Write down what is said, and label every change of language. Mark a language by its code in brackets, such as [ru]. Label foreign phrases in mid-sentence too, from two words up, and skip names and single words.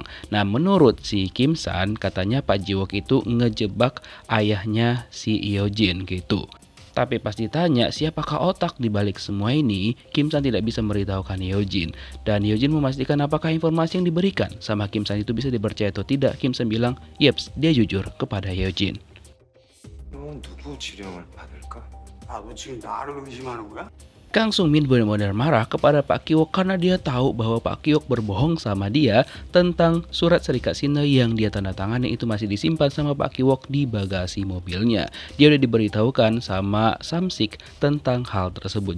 [id] Nah, menurut si Kim San katanya Pak Jiwok itu ngejebak ayahnya si Hyojin gitu. Tapi pas ditanya siapakah otak di balik semua ini, Kim San tidak bisa memberitahukan Hyojin. Dan Hyojin memastikan apakah informasi yang diberikan sama Kim San itu bisa dipercaya atau tidak. Kim San bilang, "Yeps, dia jujur kepada Hyojin." [ko] 누구 지령을 받을까? 너 지금 나를 의심하는 거야? [id] Kang Sung Min benar-benar marah kepada Pak Kiwok karena dia tahu bahwa Pak Kiwok berbohong sama dia tentang surat serikat sine yang dia tanda tangani itu masih disimpan sama Pak Kiwok di bagasi mobilnya. Dia udah diberitahukan sama Samsik tentang hal tersebut.